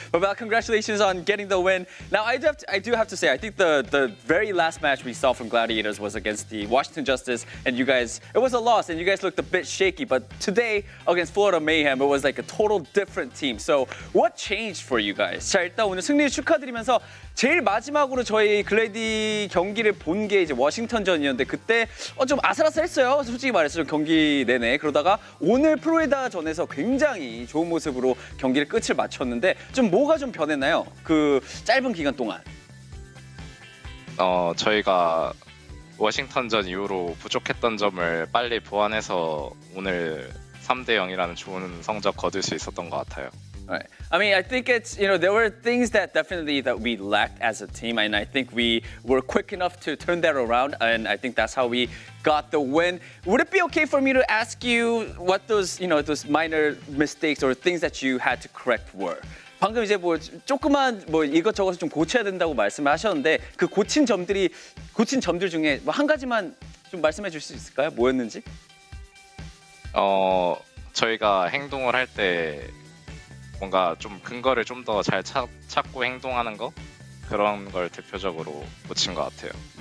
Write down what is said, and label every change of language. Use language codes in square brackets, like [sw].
[en] Babel, congratulations on getting the win. Now, I do have to say, I think the very last match we saw from Gladiators was against the Washington Justice, and you guys, it was a loss, and you guys looked a bit shaky. But today, against Florida Mayhem, it was like a total different team. So, what changed for you guys? [ko] 자, 일단 오늘 승리 축하드리면서 제일 마지막으로 저희 글래디 경기를 본 게 이제 워싱턴전이었는데 그때 좀 아슬아슬했어요. 솔직히 말해서 경기 내내. 그러다가 오늘 플로리다전에서 굉장히 좋은 모습으로 경기를 끝을 마쳤는데 좀 뭐가 좀 변했나요? 그 짧은 기간 동안. 저희가 워싱턴전 이후로 부족했던 점을 빨리 보완해서 오늘 3대 0이라는 좋은 성적 거둘 수 있었던 것 같아요. [en] Right. I mean, I think it's, there were things that definitely that we lacked as a team, and I think we were quick enough to turn that around, and I think that's how we got the win. Would it be okay for me to ask you what those, those minor mistakes or things that you had to correct were? [ko] 방금 이제 뭐 조그만 뭐 이것저것 좀 고쳐야 된다고 말씀을 하셨는데 그 고친 점들 중에 뭐 한 가지만 좀 말씀해 줄 수 있을까요? 뭐였는지? 저희가 행동을 할 때 뭔가 좀 근거를 좀 더 잘 찾고 행동하는 거 그런 걸 대표적으로 고친 것 같아요.